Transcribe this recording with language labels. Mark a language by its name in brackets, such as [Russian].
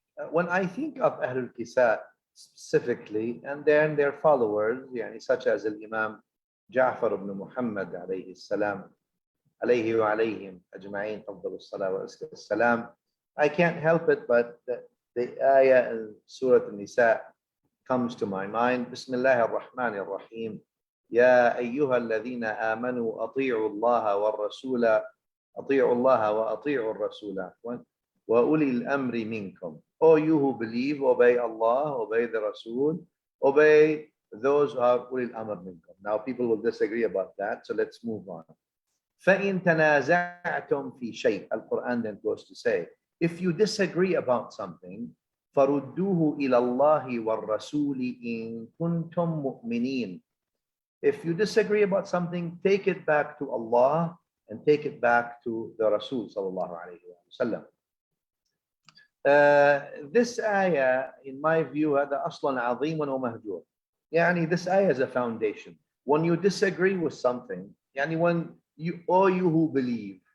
[English] When I think of Ahlul Kisa specifically, and then their followers, such as Al-Imam Jafar ibn Muhammad alayhi salam, alayhi wa alayhim ajma'in, afdal as-salah wa as-salam, I can't help it, but the ayah in Surah An-Nisa comes to my mind. Bismillah ar-Rahman ar-Rahim. [Arabic] يا أيها الذين آمنوا أطيعوا الله والرسول أطيعوا الله وأطيعوا الرسول وأولي الأمر منكم. [English] O you who believe, obey Allah, obey the Rasul, obey those who are [Arabic] أولي الأمر منكم. [English] Now people will disagree about that, so let's move on. [Arabic] فإن تنازعتم في شيء, [English] Al-Quran then goes to say, if you disagree about something, [Arabic] فردوه إلى الله والرسول إن كنتم مؤمنين. [English] If you disagree about something, take it back to Allah and take it back to the Rasul sallallahu alayhi wa sallam. This ayah, in my view, [Arabic] هذا أصلاً عظيم ومهجور. [English] This ayah is a foundation. When you disagree with something, when you who believe.